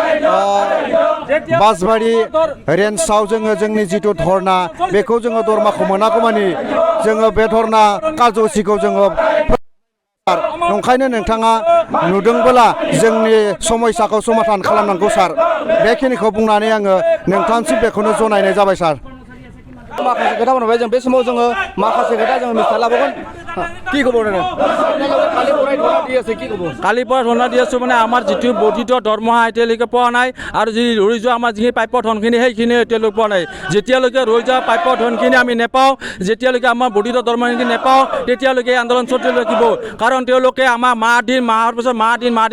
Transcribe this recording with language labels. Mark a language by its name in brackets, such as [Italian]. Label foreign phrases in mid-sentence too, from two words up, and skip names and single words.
[Bodo] बासबारि रेन्जआव जोङो जोंनि जिथु धरना बेखौ जोङो दरमाखौ मोनागौमानि जोङो बे धरना कार्जसिखौ जोङो ओंखायनो नोंथाङा नुदोंबोला जोंनि समस्याखौ समाधान खालामनांगौ सार बेखिनिखौ बुंनानै आङो नोंथांसिम बेखौनो जनायनाय जाबाय सार माखासे खोथा बुंबाय जों बे समाव जोङो माखासे खोथा जोङो मिथिना लाबोगोन [Assamese] কি খবৰ কালিৰ পৰা ধৰনা দি আছোঁ মানে আমাৰ যিটো বৰ্ধিত দৰমহা এতিয়ালৈকে পোৱা নাই আৰু যি ৰৈ যোৱা আমাৰ যিখিনি প্ৰাপ্য ধনখিনি সেইখিনি এতিয়ালৈকে পোৱা নাই যেতিয়ালৈকে ৰৈ যোৱা প্ৰাপ্য ধনখিনি আমি নেপাওঁ যেতিয়ালৈকে আমাৰ বৰ্ধিত দৰমহাখিনি নেপাওঁ তেতিয়ালৈকে আন্দোলন চলি থাকিব কাৰণ তেওঁলোকে আমাৰ মাহৰ পিছত মাহ দিন